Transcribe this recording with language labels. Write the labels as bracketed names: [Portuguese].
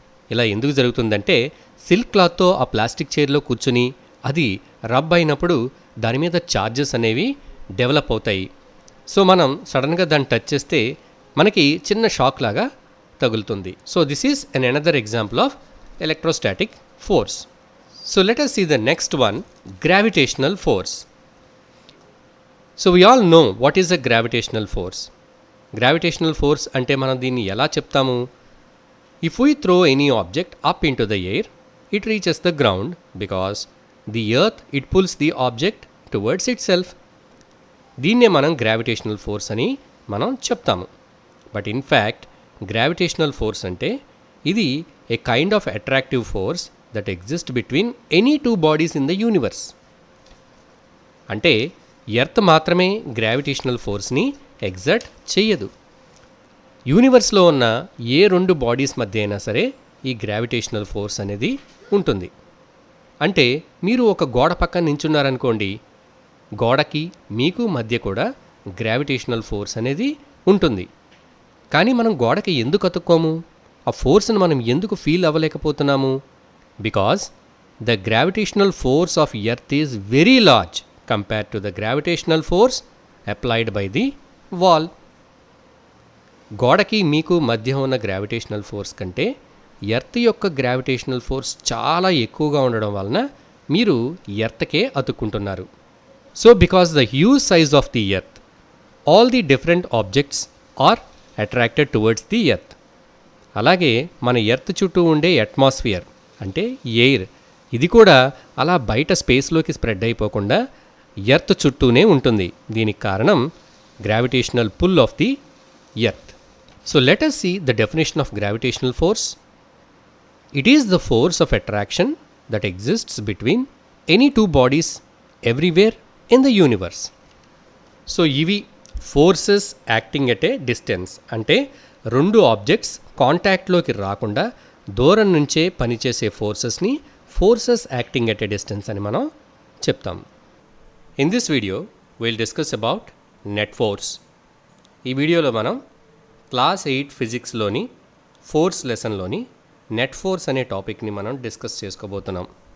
[Telugu] ఇలా ఎందుకు జరుగుతుందంటే సిల్క్ క్లాత్తో ఆ ప్లాస్టిక్ చైర్లో కూర్చొని అది రబ్ అయినప్పుడు దాని మీద ఛార్జెస్ అనేవి డెవలప్ అవుతాయి. సో మనం సడన్గా దాన్ని టచ్ చేస్తే మనకి చిన్న షాక్ లాగా తగులుతుంది. [English] So this is an another example of electrostatic force. So let us see the next one, gravitational force. So we all know what is a gravitational force. [Telugu] Gravitational force అంటే మనం దీన్ని ఎలా చెప్తాము? [English] If we throw any object up into the air, it reaches the ground because the earth it pulls the object towards itself. [Telugu] దీన్నే మనం gravitational force అని మనం చెప్తాము. [English] But in fact gravitational force అంటే ఇది a kind of attractive force that exist between any two bodies in the universe. [Telugu] అంటే earth మాత్రమే gravitational ఫోర్స్ని exert చెయ్యదు. యూనివర్స్లో ఉన్న ఏ రెండు బాడీస్ మధ్య అయినా సరే ఈ గ్రావిటేషనల్ ఫోర్స్ అనేది ఉంటుంది. అంటే మీరు ఒక గోడ పక్కన నించున్నారనుకోండి, గోడకి మీకు మధ్య కూడా గ్రావిటేషనల్ ఫోర్స్ అనేది ఉంటుంది. కానీ మనం గోడకి ఎందుకు అతుక్కోము? ఆ ఫోర్స్ని మనం ఎందుకు feel అవ్వలేకపోతున్నాము? [English] Because the gravitational force of earth is very large compared to the gravitational force applied by the wall. [Telugu] గోడకి మీకు మధ్య ఉన్న గ్రావిటేషనల్ ఫోర్స్ కంటే ఎర్త్ యొక్క గ్రావిటేషనల్ ఫోర్స్ చాలా ఎక్కువగా ఉండడం వలన మీరు ఎర్త్కే అతుక్కుంటున్నారు. [English] So because the huge size of the earth, all the different objects are attracted towards the earth. [Telugu] అలాగే మన ఎర్త్ చుట్టూ ఉండే అట్మాస్ఫియర్ అంటే ఎయిర్ ఇది కూడా అలా బయట స్పేస్లోకి స్ప్రెడ్ అయిపోకుండా ఎర్త్ చుట్టూనే ఉంటుంది. దీనికి కారణం gravitational pull off the earth. [English] So let us see the definition of gravitational force. It is the force of attraction that exists between any two bodies everywhere in the universe. [Telugu] So ఇవి forces acting at ఏ distance అంటే రెండు objects కాంటాక్ట్లోకి రాకుండా దూరం నుంచే పనిచేసే ఫోర్సెస్ని forces acting at ఏ distance అని మనం చెప్తాం. [English] In this video will discuss about net force. [Telugu] ఈ వీడియోలో మనం క్లాస్ 8 ఫిజిక్స్లోని ఫోర్స్ లెసన్లోని నెట్ ఫోర్స్ అనే టాపిక్ని మనం డిస్కస్ చేసుకోబోతున్నాం.